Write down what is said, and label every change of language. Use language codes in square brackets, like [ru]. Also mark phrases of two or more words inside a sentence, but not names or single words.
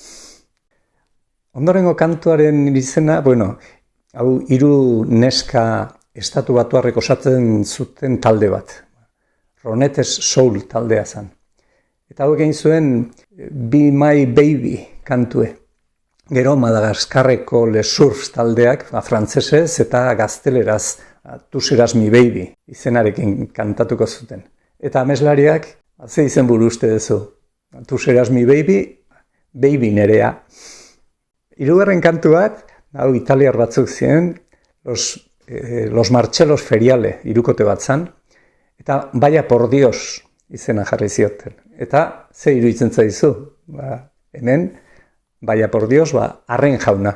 [eu] Ondorengo kantuaren izena, hau 3 neska estatu batuarrek osatzen zuten talde bat. Ronettes Soul taldea zen. Eta hau egin zuen Be My Baby kantue. Gero Madagaskarreko Les Surfs taldeak, frantsesez eta gazteleraz, Tu serás mi baby izenarekin kantatuko zuten. Eta ameslariak, ze izenburu uste duzu? Tu serás mi baby, baby nerea. 3. kantu bat, hau italiar batzuk ziren, Los Marcellos Feriale, 3 bat zan, eta Vaya por Dios izena jarri zioten. Eta ze iruditzen zaizu? Hemen, Vaya por Dios, arren jauna.